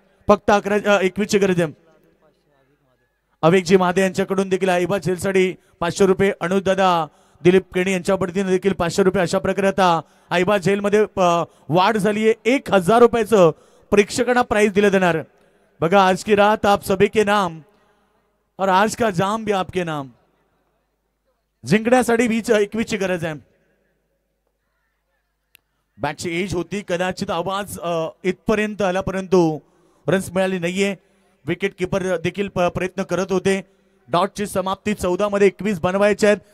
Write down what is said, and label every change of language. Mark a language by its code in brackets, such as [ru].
[mr] फक्त 21ची गरज आहे. अवेकजी महादे यांच्याकडून देखील आयबा झेलसाठी 500 रुपये. अनुजदादा दिलीप केणी यांच्या वतीने देखील 500 रुपये. अशा प्रकारे आता आयबा झेलमध्ये वाढ झाली आहे. 1000 रुपयाचं प्रेक्षकांना प्राइज दिलं जाणार. [hi] बघा आज की रात आप सभी के नाम और आज का जाम भी आपके नाम. [mr] जिंकण्यासाठी 21ची गरज आहे. बॅटची एज होती कदाचित आवाज इथपर्यंत आला परंतु रन्स मिळाली नाहीये. विकेट किपर देखील प्रयत्न करत होते. डॉटची समाप्ती 14 मध्ये 21 बनवायचे आहेत.